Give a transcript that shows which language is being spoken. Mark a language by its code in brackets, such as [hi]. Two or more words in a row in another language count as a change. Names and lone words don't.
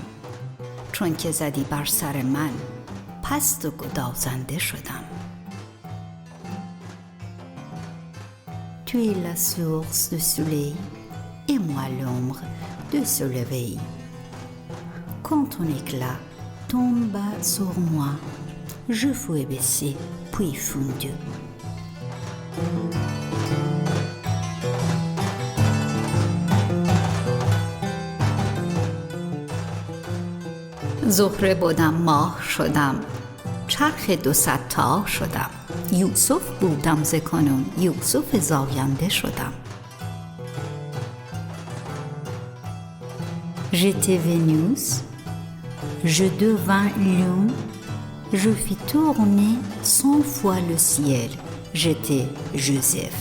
[fa] چون که زدی بر سر من، پست و گدازنده شدم. [fr] Tu es la source du soleil et moi l'ombre de ce lever. Quand ton éclat tomba sur moi, je fus baissé puis fondu. [fa] زهره بودم ماه شدم، چرخ 200 تا شدم. یوسف بودم ز کنون، یوسف زاینده شدم. [fr] J'étais Vénus, je devins lune, je fis tourner 100 fois le ciel. J'étais Joseph.